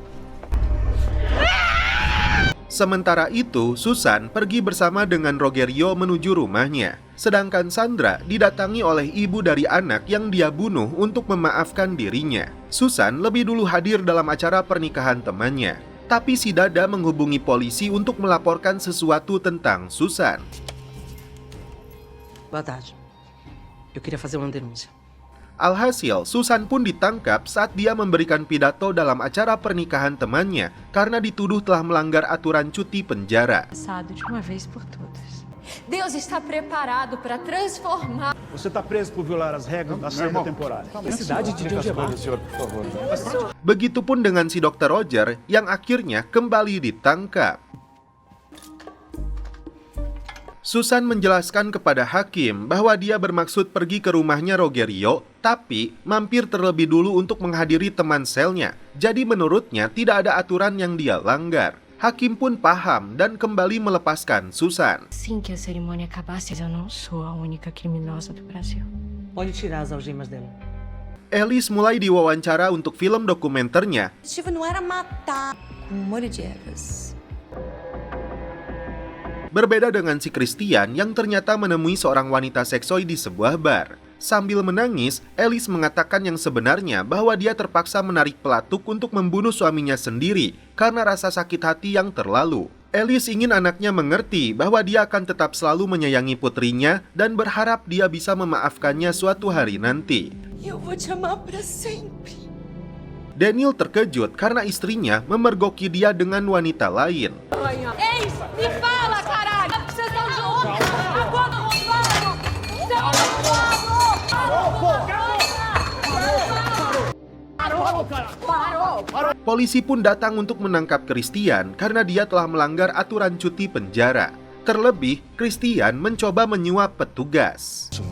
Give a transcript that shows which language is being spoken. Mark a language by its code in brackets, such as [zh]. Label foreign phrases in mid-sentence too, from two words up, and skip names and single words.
[id] Sementara itu, Susan pergi bersama dengan Rogerio menuju rumahnya. Sedangkan Sandra didatangi oleh ibu dari anak yang dia bunuh untuk memaafkan dirinya. Susan lebih dulu hadir dalam acara pernikahan temannya. Tapi si Dada menghubungi polisi untuk melaporkan sesuatu tentang Susan. [pt] Boa tarde. Eu queria fazer uma denúncia. [id] Alhasil, Susan pun ditangkap saat dia memberikan pidato dalam acara pernikahan temannya karena dituduh telah melanggar aturan cuti penjara. [pt] De uma vez por todas. Deus está preparado para transformar. Você está preso por violar as regras da saída temporária. Necessidade de algemar. [id] Begitupun dengan si Dr. Roger yang akhirnya kembali ditangkap. Susan menjelaskan kepada hakim bahwa dia bermaksud pergi ke rumahnya Rogerio, tapi mampir terlebih dulu untuk menghadiri teman selnya. Jadi menurutnya tidak ada aturan yang dia langgar. Hakim pun paham dan kembali melepaskan Susan. [pt] Assim que a cerimônia acabasse, eu não sou a única criminosa do Brasil. Pode tirar as algemas dela. [id] Alice mulai diwawancara untuk film dokumenternya. [pt] O objetivo não era matar com molho de ervas. [id] Berbeda dengan si Christian yang ternyata menemui seorang wanita seksoi di sebuah bar. Sambil menangis, Alice mengatakan yang sebenarnya bahwa dia terpaksa menarik pelatuk untuk membunuh suaminya sendiri karena rasa sakit hati yang terlalu. Alice ingin anaknya mengerti bahwa dia akan tetap selalu menyayangi putrinya dan berharap dia bisa memaafkannya suatu hari nanti. [pt] Eu vou te amar para sempre. [id] Daniel terkejut karena istrinya memergoki dia dengan wanita lain. [pt] Ei, me fala, caralho! Vocês estão juntos! Agora não [id] Polisi pun datang untuk menangkap Christian karena dia telah melanggar aturan cuti penjara. Terlebih, Christian mencoba menyuap petugas.